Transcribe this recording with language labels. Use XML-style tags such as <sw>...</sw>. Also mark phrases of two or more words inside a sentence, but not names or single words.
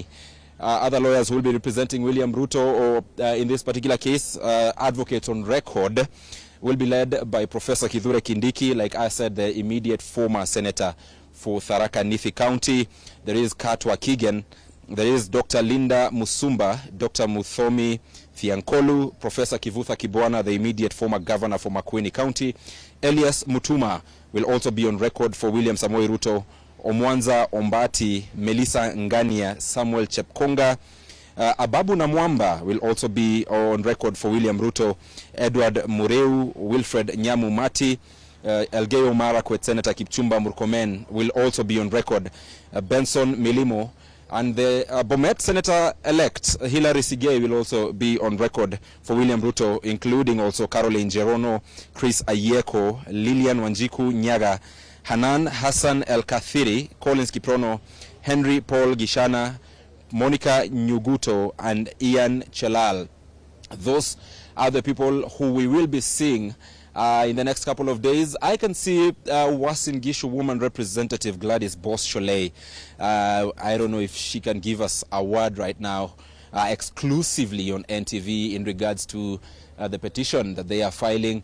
<en>Other lawyers who will be representing William Ruto, or in this particular case, advocates on record, will be led by Professor Kithure Kindiki, like I said, the immediate former senator for Tharaka Nithi County. There is Katwa Kigen. There is Dr. Linda Musumba, Dr. Muthomi Thiankolu, Professor Kivutha Kibwana, the immediate former governor for Makueni County. Elias Mutuma will also be on record for William Samoei Ruto. Omwanza Ombati, Melissa Ngania, Samuel Chepkonga. Ababu Namwamba will also be on record for William Ruto. Edward Mureu, Wilfred Nyamu Mati, Elgeyo Marakwet, Senator Kipchumba Murkomen will also be on record. Benson Milimo, and the Bomet Senator-elect Hilary Sigei will also be on record for William Ruto, including also Caroline Jerono, Chris Ayeko, Lilian Wanjiku Nyaga, Hanan Hassan El-Kathiri, Collins Kiprono, Henry Paul Gishana, Monica Nyuguto, and Ian Chelal. Those are the people who we will be seeing in the next couple of days. I can see Uasin Gishu woman representative Gladys Boss-Sholei. I don't know if she can give us a word right now exclusively on NTV in regards to the petition that they are filing.</en>